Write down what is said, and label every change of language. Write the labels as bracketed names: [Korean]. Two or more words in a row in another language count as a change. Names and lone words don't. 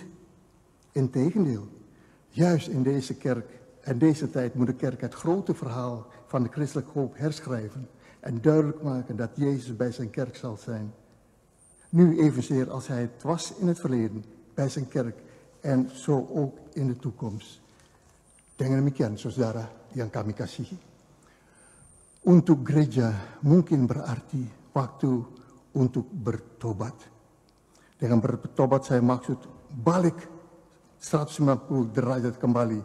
[Dutch] Integendeel, juist in deze kerk en deze tijd moet de kerk het grote verhaal van de christelijke hoop herschrijven en duidelijk maken dat Jezus bij zijn kerk zal zijn. Nu evenzeer als hij het was in het verleden bij zijn kerk en zo ook in de toekomst. [Indonesian] Dengan demikian, saudara yang kami kasihi. Untuk gereja mungkin berarti waktu untuk bertobat. Dengan bertobat saya maksud balik 190 derajat kembali.